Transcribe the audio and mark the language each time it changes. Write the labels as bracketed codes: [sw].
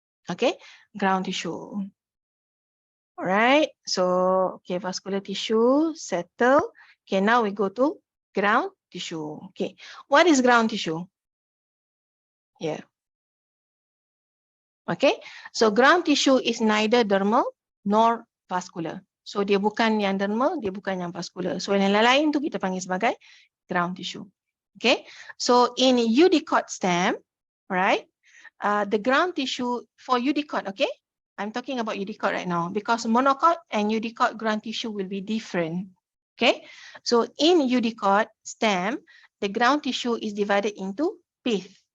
[en] Okay, ground tissue. All right, so okay, vascular tissue settle. Okay, now we go to ground tissue. Okay, what is ground tissue? Here. Okay, so ground tissue is neither dermal nor vascular. [ms] So dia bukan yang dermal, dia bukan yang vascular. So yang lain tu kita panggil sebagai ground tissue. [en] Okay, so in eudicote stem, right, the ground tissue for eudicote, okay, I'm talking about eudicote right now because monocote and eudicote ground tissue will be different. Okay, so in eudicote stem, the ground tissue is divided into pith.